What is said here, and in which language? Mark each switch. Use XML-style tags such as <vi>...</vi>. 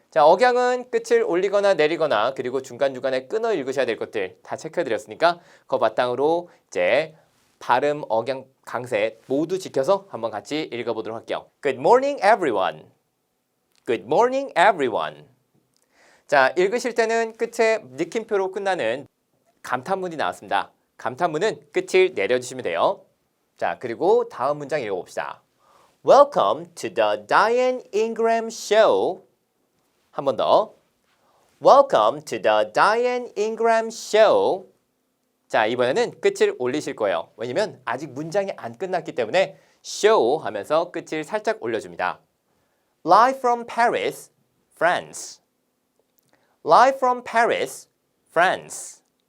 <ko>자, 억양은 끝을 올리거나 내리거나 그리고 중간중간에 끊어 읽으셔야 될 것들 다 체크해드렸으니까 그거 바탕으로 이제 발음, 억양, 강세 모두 지켜서 한번 같이 읽어보도록 할게요.</ko> <en>Good morning, everyone. Good morning, everyone.</en> <ko>자, 읽으실 때는 끝에 느낌표로 끝나는 감탄문이 나왔습니다. 감탄문은 끝을 내려주시면 돼요. 자, 그리고 다음 문장 읽어봅시다.</ko> <en>Welcome to the Diane Ingram Show.</en> <ko>한 번 더.</ko> <en>Welcome to the Diane Ingram Show.</en> <ko>자, 이번에는 끝을 올리실 거예요. 왜냐면 아직 문장이 안 끝났기 때문에 show 하면서 끝을 살짝 올려줍니다.</ko> <en>Live from Paris, France. Live from Paris, France.</en>